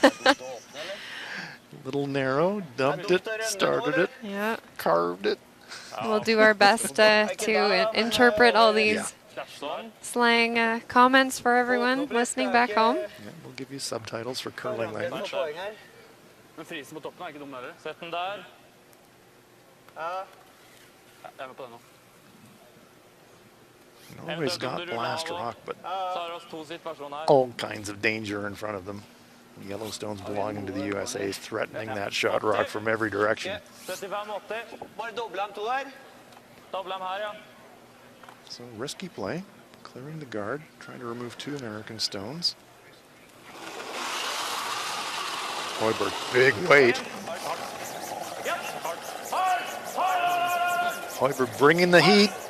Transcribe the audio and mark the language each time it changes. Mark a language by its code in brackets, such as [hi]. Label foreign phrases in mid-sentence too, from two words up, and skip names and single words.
[en] Little narrow, dumped it, started it, Yeah. carved it. We'll do our best to interpret all these slang comments for everyone listening back home. Yeah, we'll give you subtitles for curling language. [no] Men frisen på toppen er ikke dum heller. Sett den der. Jeg er med på det nå. [en] Norway's got blast rock, but [no] Så har vi oss to situasjoner her. [en] all kinds of danger in front of them. Yellowstones belonging to the USA is threatening that shot rock from every direction. 75-80. [no] Bare doble dem to der. Doble dem her, ja. [en] So risky play, clearing the guard, trying to remove 2 American stones. Hoiberg, big weight. Hoiberg bringing the heat.